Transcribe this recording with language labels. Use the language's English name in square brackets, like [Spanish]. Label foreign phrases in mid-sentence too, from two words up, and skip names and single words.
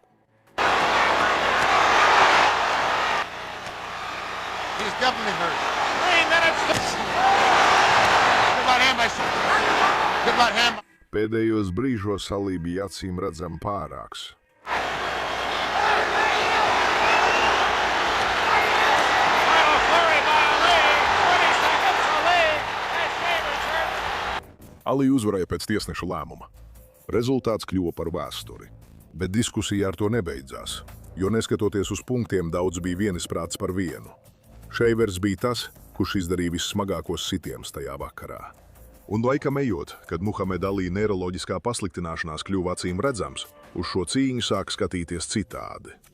[English] He's definitely hurt. 3 minutes. Good right hand by Good right hand. [Latvian] Pēdējos brīžos Ali bija acīm redzami pārāks. [English] Final flurry by Ali. 20 seconds. Ali has Shaver's hurt. [Latvian] Ali uzvarēja pēc tiesneša lēmuma. Rezultāts kļuva par vēsturi, bet diskusija ar to nebeidzās, jo neskatoties uz punktiem, daudz bija vienisprāts par vienu. Šeivers bija tas, kurš izdarīja vissmagākos sitienus tajā vakarā. Un laikam ejot, kad Muhameda Ali neiroloģiskā pasliktināšanās kļuva acīm redzams, uz šo cīņu sāk skatīties citādi.